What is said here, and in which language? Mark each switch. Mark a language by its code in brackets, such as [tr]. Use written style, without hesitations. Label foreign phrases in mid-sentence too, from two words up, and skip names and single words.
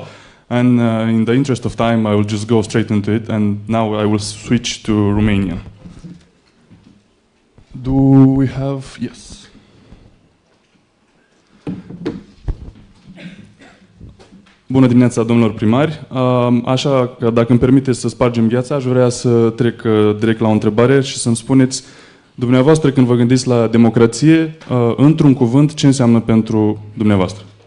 [en] And in the interest of time, I will just go straight into it, and now I will switch to Romanian. Do we have... Yes. [ro] Bună dimineața, domnilor primari. Așa că, dacă îmi permiteți să spargem gheața, aș vrea să trec direct la o întrebare și să-mi spuneți, dumneavoastră, când vă gândiți la democrație, într-un cuvânt, ce înseamnă pentru dumneavoastră?